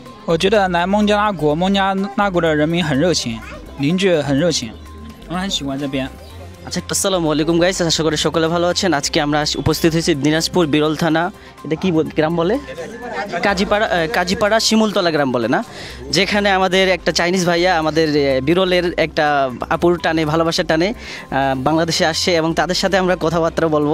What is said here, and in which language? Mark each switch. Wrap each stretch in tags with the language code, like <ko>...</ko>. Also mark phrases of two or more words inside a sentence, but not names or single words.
<zh>我觉得来孟加拉国，孟加拉国的人民很热情，邻居很热情，我很喜欢这边。</zh> <bn>আচ্ছা</bn> <ar>السلام عليكم</ar> <bn>গাইস, আশা করি সকলে ভালো আছেন। আজকে আমরা উপস্থিত হয়েছি দিনাজপুর বিরল থানা, এটা কি গ্রাম বলে, কাজীপাড়া শিমুলতলা গ্রাম বলে না, যেখানে আমাদের একটা চাইনিজ ভাইয়া আমাদের বিরলের একটা আপুর টানে ভালোবাসার টানে বাংলাদেশে আসছে এবং তাদের সাথে আমরা কথাবার্তা বলবো।</bn>